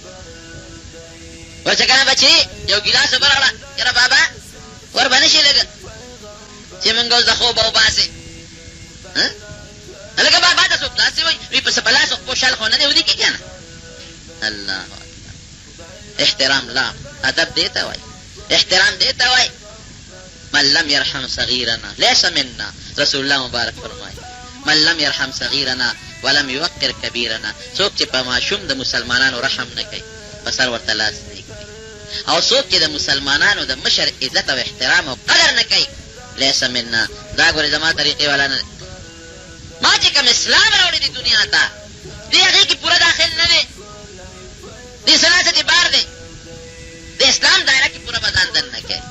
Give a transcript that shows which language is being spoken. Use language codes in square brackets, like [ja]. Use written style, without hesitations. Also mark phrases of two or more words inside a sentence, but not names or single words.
[ps] ورڅه کنه بچي یو ګیلاس اوبه راغله، یاره بابا ور به نه شي لږه چې مونږ اوس د خوبه وباسې، لکه بابا ته څوک داسې وایي، وایي په لاس خو شل خو نه دی ودي کې که نه. [ar] الله اکبر، [ps] احترام لا ادب دې ته وایي، احترام دې ته وایي. [ar] من لم يرحم صغيرنا ليس منا، رسول الله [ps] مبارک فرمایي [ar] من لم يرحم صغيرنا ولم يوقر كبيرنا. [ps] څوک چې په ماشوم د مسلمانانو رحم نه کوي، په سر ورته لاس نه کوي، او څوک چې د مسلمانانو د مشر عزت او احترام او قدر نه کوي [ar] لیس منا، [ps] دا ګورې زما طریقې والا نه دی. ما چې کوم اسلام راوړی دی دنیا ته دې هغې کې پوره داخل نه دی، دې سنا څه دې بار دی، د اسلام دایره کې پوره به ځان دننه کوي.